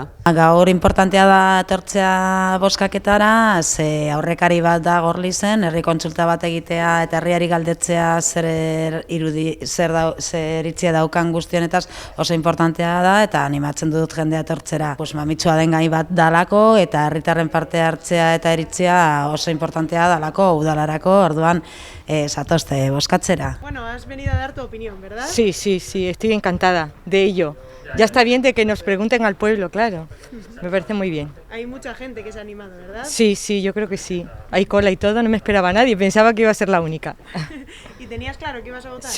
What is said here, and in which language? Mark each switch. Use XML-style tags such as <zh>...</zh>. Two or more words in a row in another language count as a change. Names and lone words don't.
<eu>Gaur importantea da etortzea bozkaketara, ze aurrekari bat da Gorlizen, herri kontsulta bat egitea eta herriari galdetzea zer iritzia daukan guztionetaz oso importantea da, eta animatzen dut jendea etortzera. Mamitsua den gai bat dalako eta herritarren parte hartzea eta iritzia oso importantea dalako udalarako, orduan zatozte bozkatzera.</eu> <es>Bueno, has venido a dar tu opinión, ¿verdad? Sí, estoy encantada de ello. Ya está bien de que nos pregunten al pueblo, claro. Me parece muy bien. Hay mucha gente que se ha animado, ¿verdad? Sí, yo creo que sí. Hay cola y todo, no me esperaba nadie, pensaba que iba a ser la única. ¿Y tenías claro que ibas a votar?</es>